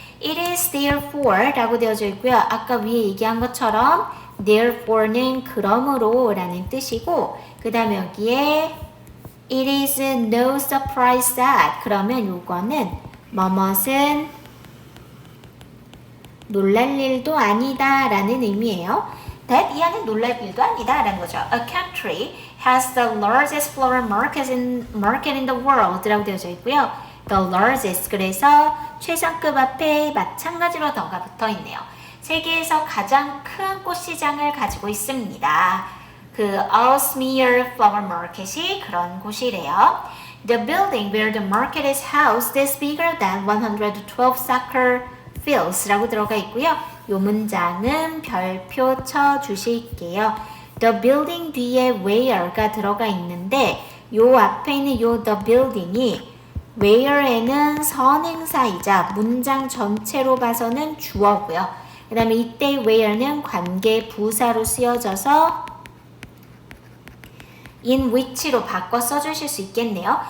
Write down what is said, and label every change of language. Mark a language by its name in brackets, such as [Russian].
[English] It is therefore [Korean] 라고 되어져 있고요. 아까 위에 얘기한 것처럼 therefore는 그러므로 라는 뜻이고 그 다음에 여기에 [English] It is no surprise that. [Korean] 그러면 요거는 뭐뭇은 놀랄 일도 아니다 라는 의미예요. That 이 안에 놀랄 일도 아니다 라는 거죠. [English] A country has the largest flower market in the world [Korean] 라고 되어져 있고요. The largest 그래서 최상급 앞에 마찬가지로 더가 붙어 있네요. 세계에서 가장 큰 꽃시장을 가지고 있습니다. 그 Aalsmeer Flower Market이 그런 곳이래요. [English] The building where the market is housed is bigger than 112 soccer fields [Korean] 라고 들어가 있고요. 요 문장은 별표 쳐 주실게요. The building 뒤에 where가 들어가 있는데 요 앞에 있는 요 the building이 where에는 선행사이자 문장 전체로 봐서는 주어고요. 그 다음에 이때 where는 관계 부사로 쓰여져서 in which로 바꿔 써주실 수 있겠네요.